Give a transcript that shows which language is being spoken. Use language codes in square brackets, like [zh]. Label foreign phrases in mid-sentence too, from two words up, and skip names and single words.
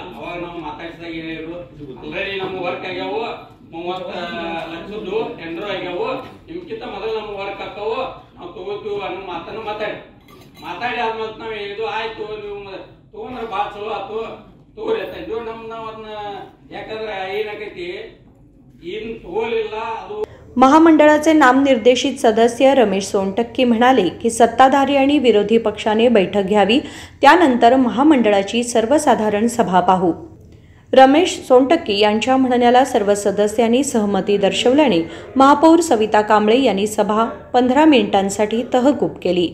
[kn] ಅವಾಗ ನಾವು ಮಾತಾಡಿಸಿದಾಗ ಏನಿದ್ರು, ಆಲ್ರೆಡಿ ನಮ್ಮ ವರ್ಕ್ ಆಗ್ಯಾವು 30 ಲಕ್ಷದ್ದು ಟೆಂಡರ್ ಆಗ್ಯಾವು, ನಿಮ್ಗಿಂತ ಮೊದಲು ನಮ್ಮ ವರ್ಕ್ ಹಾಕವು, ನಾವು ತಗೋತೀವಿ ಅನ್ನೋ ಮಾತನ್ನು ಮಾತಾಡಿ ಆದ್ಮೇಲೆ ನಾವ್ ಹೇಳಿದ್ವು, ಆಯ್ತು ನೀವು ತಗೊಂಡ್ರೆ ಭಾಳ ಚಲೋ ಆಯ್ತು ತಗೋರಿ ಅಂತ ಇದ್ವು। ನಾವು ಅದನ್ನ ಯಾಕಂದ್ರೆ ಏನಾಗೈತಿ ಏನು ತಗೋಲಿಲ್ಲ ಅದು। [mr] महामंडळाचे नामनिर्देशित सदस्य रमेश सोनटक्के म्हणाले की सत्ताधारी आणि विरोधी पक्षाने बैठक घ्यावी, त्यानंतर महामंडळाची सर्वसाधारण सभा पाहू। रमेश सोनटक्के यांच्या म्हणण्याला सर्व सदस्यांनी सहमती दर्शवल्याने महापौर सविता कांबळे यांनी सभा 15 मिनिटांसाठी तहकूब केली।